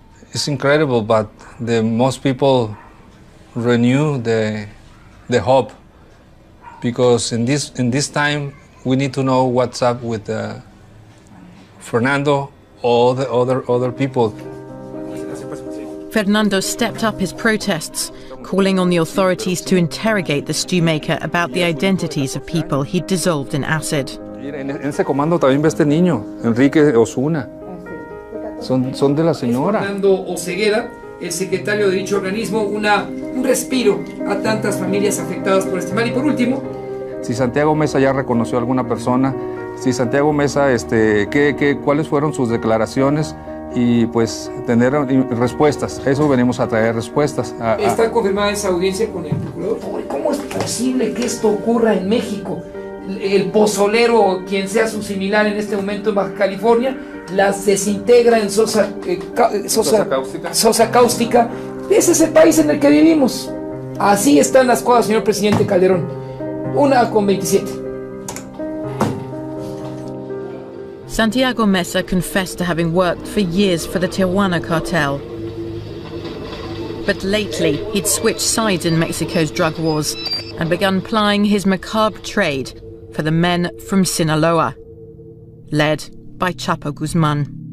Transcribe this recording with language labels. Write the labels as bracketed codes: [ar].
[en] It's incredible, but most people renew the hope, because in this time we need to know what's up with Fernando or the other people. Fernando stepped up his protests, calling on the authorities to interrogate the stew maker about the identities of people he'd dissolved in acid. [es] En ese comando también ve este niño, Enrique Osuna. Son de la señora. Fernando Osegueda, el secretario de dicho organismo, un respiro a tantas familias afectadas por este mal. Y por último, si Santiago Mesa ya reconoció a alguna persona, si Santiago Mesa, ¿cuáles fueron sus declaraciones? Y pues tener respuestas. Eso venimos a traer respuestas. Está confirmada esa audiencia con el procurador. ¿Cómo es posible que esto ocurra en México? El pozolero, quien sea su similar en este momento en Baja California, las desintegra en sosa cáustica. Ese es el país en el que vivimos. Así están las cosas, señor presidente Calderón. 1:27. [en] Santiago Mesa confessed to having worked for years for the Tijuana cartel. But lately, he'd switched sides in Mexico's drug wars and begun plying his macabre trade for the men from Sinaloa, led by Chapo Guzman.